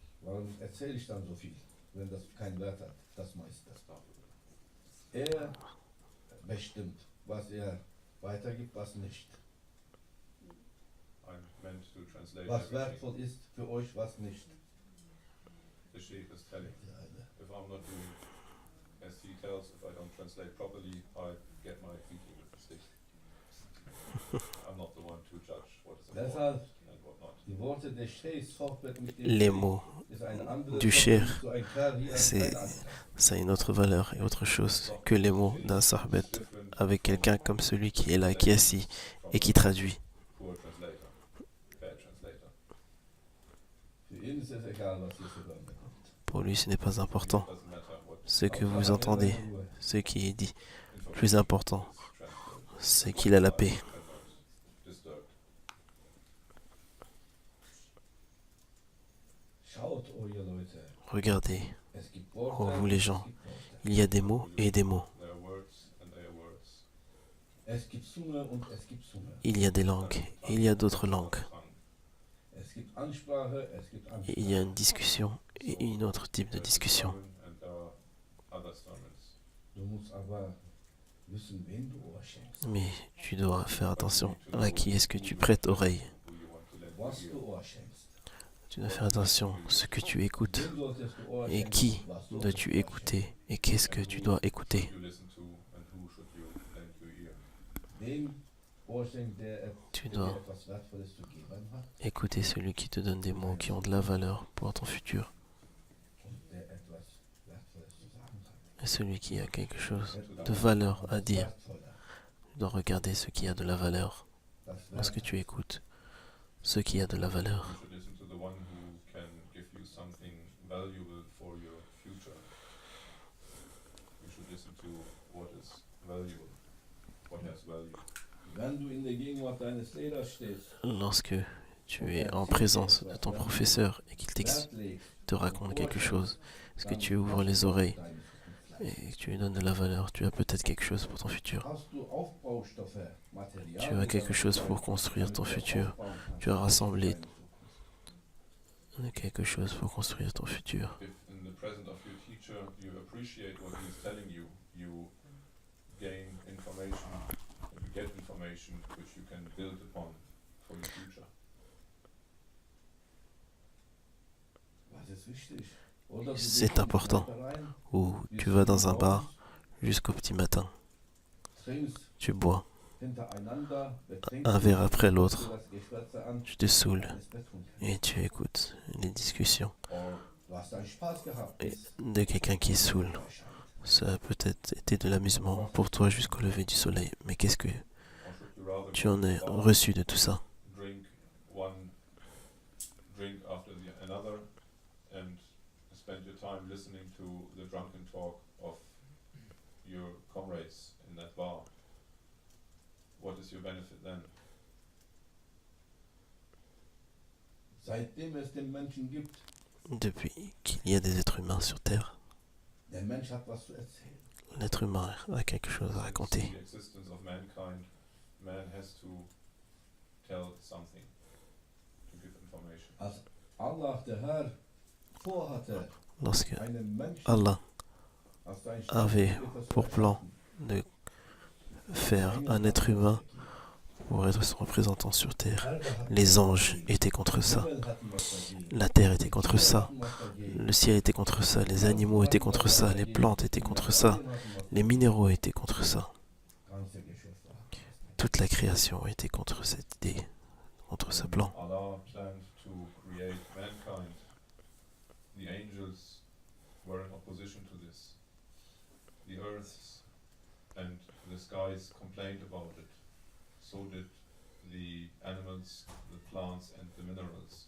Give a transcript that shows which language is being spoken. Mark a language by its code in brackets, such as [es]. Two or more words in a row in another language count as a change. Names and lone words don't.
[de] Warum erzähle ich dann so viel, wenn das keinen Wert hat? Das Meister. Das darf ich. Er bestimmt, was er weitergibt, was nicht. [en] I'm meant to translate [de] Was [en] everything. [de] wertvoll ist für euch, was nicht. [en] The Sheikh is telling. If I'm not doing as he tells, if I don't translate properly, I get my beating with the stick. I'm not the one to judge what is important [de] Deshalb [en] and what not. [de] die Worte des Sheikhs Sohbet mit dem [fr] Les mots [de] ist eine andere [fr] du [de] Sohbet, [fr] Cheikh, [de] so ein Kerl wie ein [fr] c'est- [de] kleiner anderer. [fr] ça a une autre valeur et autre chose que les mots d'un sahbet avec quelqu'un comme celui qui est là, qui est assis et qui traduit. [en] Poor translator, bad translator. [de] Für ihn ist es egal, was ihr zu hören bekommt. [fr] Pour lui, ce n'est pas important [en] Doesn't matter what [fr] ce que vous [de] Hauptsache, er [fr] entendez, [de] hat Ruhe. [fr] ce qui est dit. [en] information [fr] Plus important, [en] is transferred. [fr] c'est qu'il a la paix. [en] I'm not disturbed. [de] Schaut, oh ihr Leute, [fr] Regardez, [de] es gibt Worte, [fr] oh vous les gens, [de] es gibt Worte. [fr] il y a des mots et des mots. [en] There are words and there are words. [de] Es gibt Zunge und es gibt Zunge. [fr] Il y a des langues et il y a d'autres langues. [de] Es gibt Ansprache, es gibt Ansprache. [fr] Il y a une discussion et une autre type de discussion. [en] And there are other sermons. [de] Du musst aber wissen, wen du Ohr schenkst. [fr] Mais tu dois faire attention à qui est-ce que tu prêtes oreille. [en] Who you want to let [de] Was [en] hear. [de] du Ohr schenkst. [fr] Tu dois faire attention à ce que tu écoutes [de] Wem solltest du Ohr [fr] et [de] schenken? [fr] qui [de] Was solltest [fr] dois-tu [de] du Ohr [fr] écouter et qu'est-ce que tu dois écouter. [en] You listen to and who should you lend your ear. [de] schenken? Dem Ohr schenkt, der [fr] Tu [de] dir [fr] dois [de] etwas Wertvolles zu geben hat [fr] écouter celui qui te donne des mots qui ont de la valeur pour ton futur [de] und der etwas Wertvolles zu sagen hat. [fr] et celui qui a quelque chose [de] Etwas [fr] de valeur à [de] das [fr] dire. [de] Wertvolle, [fr] Tu dois regarder ce qui a de la valeur [de] das [fr] dans ce que [de] Wertvolle. [fr] tu écoutes, ce qui a de la valeur. [en] You should listen to the one who can give you something valuable for your future. You should listen to what is valuable, what has value. [de] Wenn du in der Gegenwart deines Lehrers stehst, [fr] Lorsque tu es en présence de ton professeur et qu'il [de] Wert legst, [fr] te raconte quelque chose, est-ce que tu ouvres les oreilles et que tu lui donnes de la valeur, tu as peut-être quelque chose pour ton futur. [de] Hast du Aufbaustoffe, Material, [fr] Tu as quelque chose pour construire ton futur. Tu as rassemblé quelque chose pour construire ton futur. [en] If in the presence of your teacher you appreciate what he is telling you, you gain information, you get information which you can build upon for your future. [de] Was ist wichtig? Oder du [fr] C'est [de] gehst in die [fr] important. [de] Kneipe rein, [fr] Ou tu vas dans un bar jusqu'au petit matin, [de] trinkst [fr] tu bois [de] hintereinander, [fr] un verre après l'autre, [de] das Geschwätze an, [fr] tu te saoules [de] eines Betrunkenen. [fr] et tu écoutes les discussions [en] Or [de] Du hast deinen Spaß gehabt, [fr] et [de] bis [fr] de quelqu'un qui est [de] die [fr] saoul. [de] Sonne erscheint. [fr] Ça a peut-être été de l'amusement pour toi jusqu'au lever du soleil, mais qu'est-ce que [en] should you rather [fr] tu [en] go [fr] en [en] to [fr] as [en] the bar, [fr] reçu de tout ça? [en] drink one drink after the another, and spend your time listening to the drunken talk of your comrades in that bar? What is your benefit then? [de] Seitdem es den Menschen gibt, [fr] Depuis qu'il y a des êtres humains sur Terre, [de] der Mensch hat was zu erzählen. [fr] l'être humain a quelque chose à [en] Since [fr] raconter. [en] the existence of mankind, man has to tell something, to give information. [de] Als Allah, der Herr, [fr] lorsque Allah avait pour plan de faire un être humain pour être son représentant sur terre. Les anges étaient contre ça, la terre était contre ça, le ciel était contre ça, les animaux étaient contre ça, les plantes étaient contre ça, les minéraux étaient contre ça. Toute la création était contre cette idée, contre ce plan. [en] Allah planned to create mankind. The angels were in opposition to this. The earths and the skies complained about it. So did the animals, the plants and the minerals.